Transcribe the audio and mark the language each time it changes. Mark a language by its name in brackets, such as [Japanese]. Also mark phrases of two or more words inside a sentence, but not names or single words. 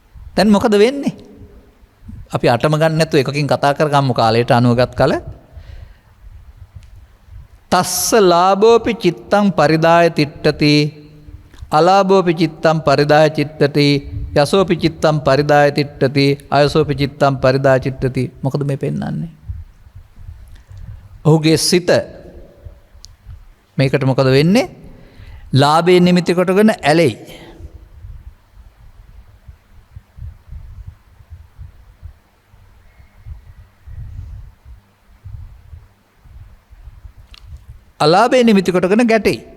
[Sinhala] දැන් මොකද වෙන්නේ? අපි අටම ගන්න නැතුව එකකින් කතා කරගමු කාලයට අනුවගත් කල. [Pali] තස්ස ලාභෝපි චිත්තං පරිදාය තිට්ඨති අලාභෝපි චිත්තං පරිදාය චිත්තති යසෝපි චිත්තං පරිදාය තිට්ඨති අයසෝපි චිත්තං පරිදාය චිත්තති. [Sinhala] මොකද මේ පෙන්වන්නේ? ඔහුගේ සිත මේකට මොකද වෙන්නේ? ලාභේ නිමිති කොටගෙන ඇලෙයි. අලාභේ නිමිති කොටගෙන ගැටෙයි.